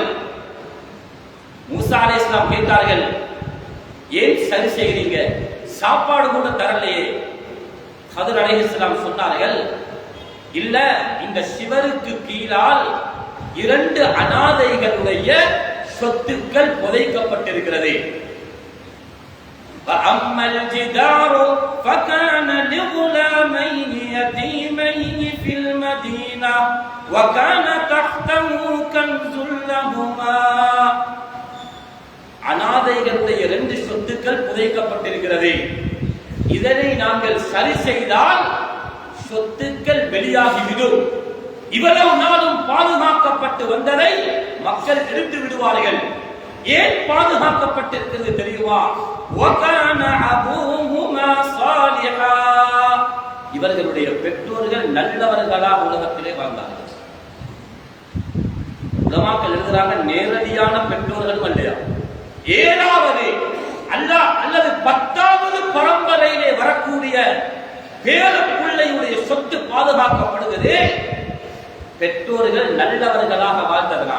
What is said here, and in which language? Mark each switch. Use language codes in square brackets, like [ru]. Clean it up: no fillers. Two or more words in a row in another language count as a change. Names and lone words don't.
[ta] மூசா அலைஹிஸ்ஸலாம் கேட்டார்கள், ஏன் சரி செய்கிறீங்க? சாப்பாடு கூட தரலையே. ஹதர் அலைஹிஸ்ஸலாம் சொன்னார்கள், இல்ல, இந்த சிவருக்கு கீழால் 2 அனாதைகளுடைய சொத்துக்கள் புதைக்கப்பட்டிருக்கிறது. [ar] فَأَمَّا الْجِدَارُ فَكَانَ لِغُلَامَيْنِ يَتِيمَيْنِ فِي الْمَدِينَةِ وَكَانَ تَحْتَهُ كَنْزٌ لَهُمَا. [ta] அனாதைகளுடைய 2 சொத்துக்கள் புதைக்கப்பட்டிருக்கிறது. இதனை நாங்கள் சரி செய்தால் சொத்துக்கள் வெளியாகிவிடும். இவ்வளவு நாளும் பாதுகாக்கப்பட்டு வந்ததை மக்கள் எடுத்து விடுவார்கள். ஏன் பாதுகாக்கப்பட்டிருக்கிறது தெரியுமா? [ar] وَكَانَ أَبُوهُمَا صَالِحًا. [ta] இவர்களுடைய பெற்றோர்கள் நல்லவர்களாக உலகத்திலே வாழ்ந்தார்கள். உலமாக்கள் எழுதுறாங்க, நேரடியான பெற்றோர்கள் அல்லையா, 7வது அல்லது 10வது பரம்பரையிலே வரக்கூடிய பேரப்பிள்ளையுடைய சொத்து பாதுகாக்கப்படுகிறது பெற்றோர்கள் நல்லவர்களாக வாழ்ந்ததனால.